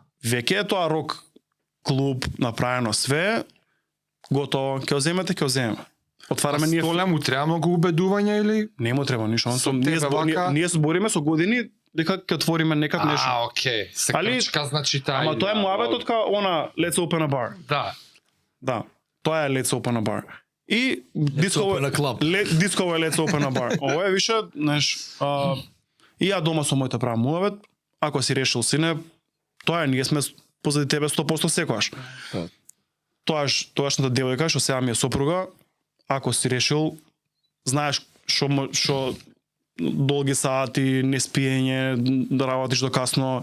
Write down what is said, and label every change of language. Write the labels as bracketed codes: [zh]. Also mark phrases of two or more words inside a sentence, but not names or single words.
[mk] Веќе е тоа рок клуб направено све, готово, ќе земете, ќе земеме. Отвараме ние. Столя му треба многу убедување или? Не му треба ништо. Со тебе Ние збориме со години дека ќе отвориме некад нешто. окей. Се Али- крчка значи таа. Ама тоа е муабетот као она [en] let's open a bar. [mk] Да. Да. Тоа е [en] let's open a bar. [mk] И [en] open a club. [mk] дисково е [en] let's open a bar. [mk] Ова е више, знаеш, и ја дома со моите правам муабет, ако си решил сине, тоа е, ние сме позади тебе 100% секогаш. Тоашната девојка што сега ми е сопруга, ако си решил, знаеш што долги сати, неспиење, да работиш до касно.